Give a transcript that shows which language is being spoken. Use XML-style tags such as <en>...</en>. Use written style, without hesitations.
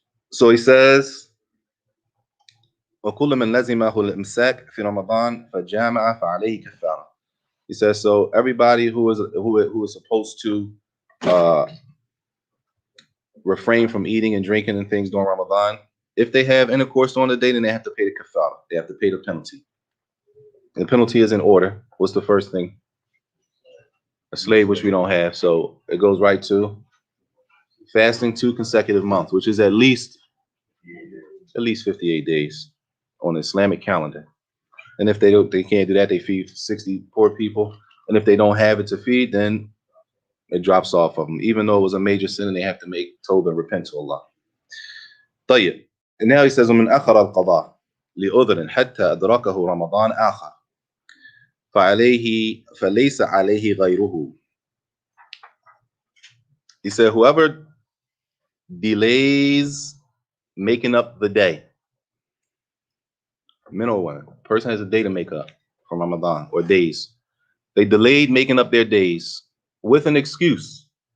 <en>So he says,</en> <ar>وَكُلُّ مَنْ لَزِمَهُ الْإِمْسَاكُ فِي رَمَضَانَ فَجَامَعَ فَعَلَيْهِ كَفَّارَةٌ.</ar> <en>He says, so everybody who is supposed to refrain from eating and drinking and things during Ramadan, if they have intercourse on the day, then they have to pay the kafara. They have to pay the penalty. And the penalty is in order. What's the first thing? A slave, which we don't have. So it goes right to fasting 2 consecutive months, which is at least 58 days on the Islamic calendar. And if they can't do that, they feed 60 poor people. And if they don't have it to feed, then it drops off of them. Even though it was a major sin, and they have to make tawbah and repent to Allah.</en> <ar>طيب.</ar> <en>And now he says,</en> <ar>ومن أخر القضاء لأذر حتى أدركه رمضان آخر فليس عليه غيره.</ar> <en>He said, whoever delays making up the day, men or women, person has a day to make up for Ramadan or days. They delayed making up their days with an excuse.</en>